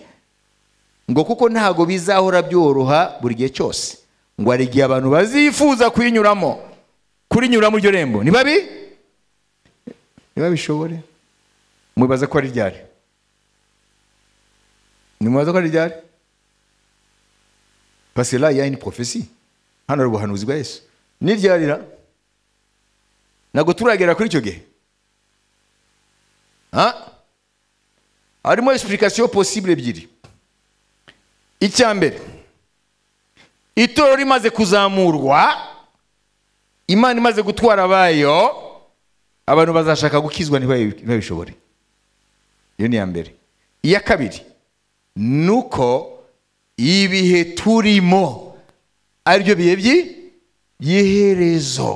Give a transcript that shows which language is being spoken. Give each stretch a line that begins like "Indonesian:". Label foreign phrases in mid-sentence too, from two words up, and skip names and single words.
Kinyarwanda: Ngo kuko ntago bizahora byoroha buri gihe cyose, ngo ari igihe abantu bazifuza kuyinyuramo, kurinyura muri iryo rembo ntibabishobore. Mwibaza ko ari ryari? Mwibaza ko ari ryari?
French: Parce que là il y a une prophétie.
Kinyarwanda: Hano ari ubuhanuzi bwa Yesu. Ni ryarira nago turagera kuri icyo gihe. Harimo
French: explication possible
Kinyarwanda: ebyiri. Icyambere, itorero rimaze kuzamurwa, Imana imaze gutwara abayo, abantu bazashaka gukizwa ntibabishobore. Iyo ni ya mbere. Iya kabiri nuko ibihe turimo ari byo bihe by'iherezo.